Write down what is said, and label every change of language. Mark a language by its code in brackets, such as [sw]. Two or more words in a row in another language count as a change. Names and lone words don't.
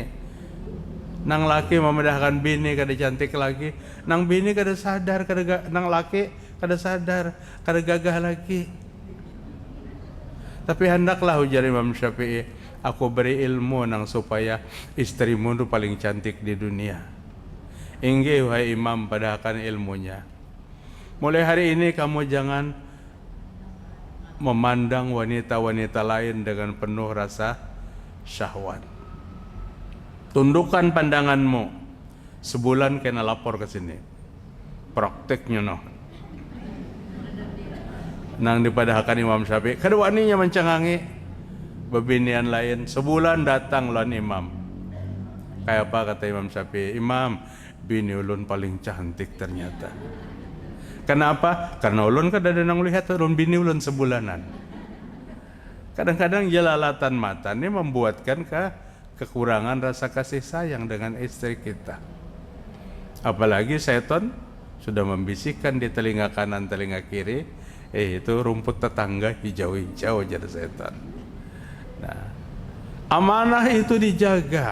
[bjn] Nang laki memedahkan bini kada cantik lagi, nang bini kada sadar, nang laki kada sadar, kada gagah lagi. Tapi hendaklah ujar Imam Syafi'i, aku beri ilmu nang supaya istrimu itu paling cantik di dunia. Inggih wahai Imam, padahkan ilmunya. [id] Mulai hari ini kamu jangan memandang wanita-wanita lain dengan penuh rasa syahwat. Tundukkan pandanganmu. Sebulan kena lapor ke sini. [bjn] Prakteknya noh. Nang dipadahkan Imam Syafi'i, keduanya mencengangi bebinian lain. Sebulan datang lawan Imam. Kayak apa kata Imam Syafi'i? Imam, bini ulun paling cantik ternyata. [id] Kenapa? [bjn] Karena ulun kada ada nang lihat ulun bini ulun sebulanan. [id] Kadang-kadang jelalatan mata ini membuatkan kekurangan rasa kasih sayang dengan istri kita. Apalagi setan sudah membisikkan di telinga kanan, telinga kiri, itu rumput tetangga hijau-hijau jadi setan. Nah, amanah itu dijaga.